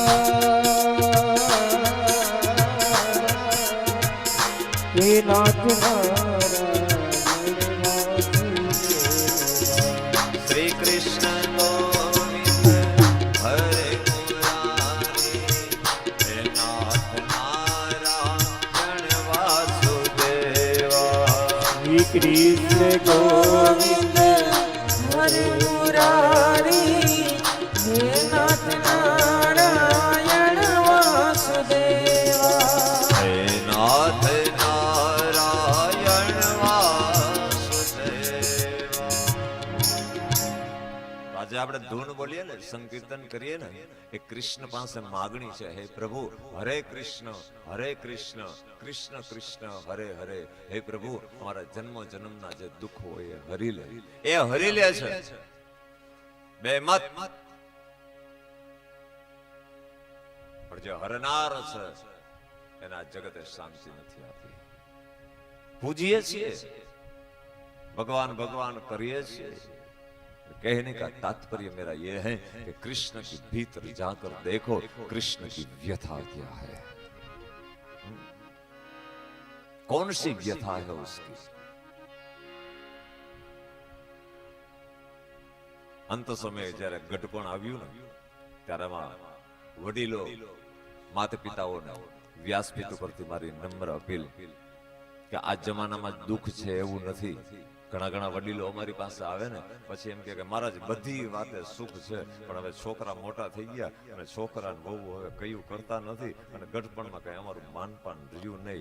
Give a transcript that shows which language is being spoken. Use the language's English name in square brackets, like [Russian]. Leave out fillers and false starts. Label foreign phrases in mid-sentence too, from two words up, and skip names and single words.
[Hindi] हे नाथ नारायण वासुदेवा. श्री कृष्ण गोविंद हरे मुरारी, हे नाथ नारायण वासुदेवा. श्री कृष्ण गोविंद, हरे मुरारी, हे नाथ नारायण वासुदेवा. हे नाथ नारायण वासुदेवा. [Gujarati] આજે આપણે ધૂન બોલીએ ને, સંકીર્તન કરીએ ને, એ કૃષ્ણ પાસે માગણી છે. હે પ્રભુ, હરે કૃષ્ણ કૃષ્ણ કૃષ્ણ હરે હરે. હે પ્રભુ, અમારા જન્મ જન્મના જે દુઃખ હોય એ હરી લે. એ હરી લે છે. બે મત. પણ જે હરનાર છે એના જગતે શાંતિ નથી આપી. પૂજીએ છીએ, ભગવાન ભગવાન કરીએ છીએ. [Hindi] कहने का तात्पर्य मेरा ये है कि कृष्ण के भीतर जाकर देखो कृष्ण की व्यथा क्या है. कौन सी व्यथा है उसकी. [Gujarati] અંત સમય જ્યારે ગઢપણ આવ્યું ને, ત્યારે વડીલો માતા પિતાઓને વ્યાસપીઠ ઉપરથી મારી નમ્ર અપીલ કે આ જમાનામાં દુઃખ છે એવું નથી. ઘણા ઘણા વડીલો અમારી પાસે આવે ને, પછી એમ કે મહારાજ બધી વાતે સુખ છે, પણ હવે છોકરા મોટા થઈ ગયા અને છોકરા બહુ હવે કયું કરતા નથી અને ગઢપણમાં કઈ અમારું માનપાન રહ્યું નહીં.